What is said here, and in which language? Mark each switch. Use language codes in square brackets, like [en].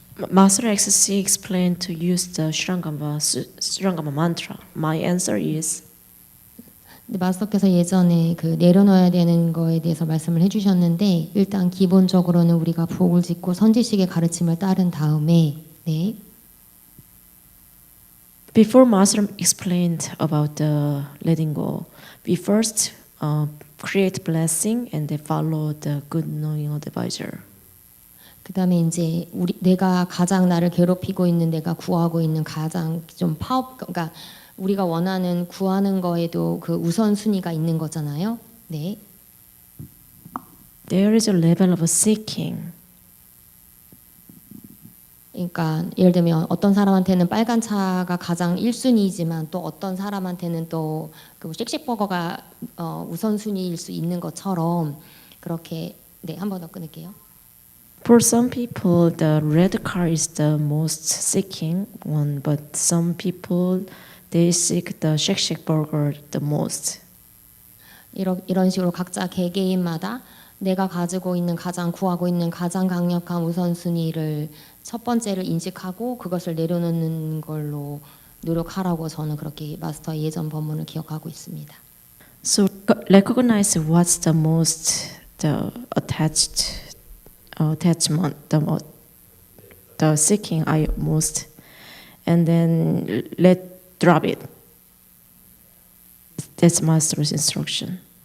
[en] Master XC explained to use the Shrangama mantra. My answer is [ko] 마스터께서 예전에 그 내려놓아야 되는 거에 대해서 말씀을 해주셨는데 일단 기본적으로는 우리가 복을 짓고 선지식의 가르침을 따른 다음에 네. [en] Before Master explained about the letting go, we first create blessing and then follow the good knowing advisor. [ko] 그다음에 이제 내가 가장 나를 괴롭히고 있는 내가 구하고 있는 가장 좀 그러니까 우리가 원하는 구하는 거에도 그 우선순위가 있는 거잖아요. 네. [en] There is a level of seeking. [ko] 그러니까 예를 들면 어떤 사람한테는 빨간 차가 가장 1순위이지만 또 어떤 사람한테는 또 그 쉑쉑버거가 우선순위일 수 있는 것처럼 그렇게 네, 한 번 더 끊을게요. [en] For some people, the red car is the most seeking one, but some people they seek the shake burger the most. [ko] 이런 식으로 각자 개개인마다 내가 가지고 있는 가장 구하고 있는 가장 강력한 우선순위를 첫 번째를 인식하고 그것을 내려놓는 걸로 노력하라고 저는 그렇게 마스터의 예전 법문을 기억하고 있습니다. [en] So recognize what's the most attachment, the seeking I most, and then drop it. That's Master's instruction.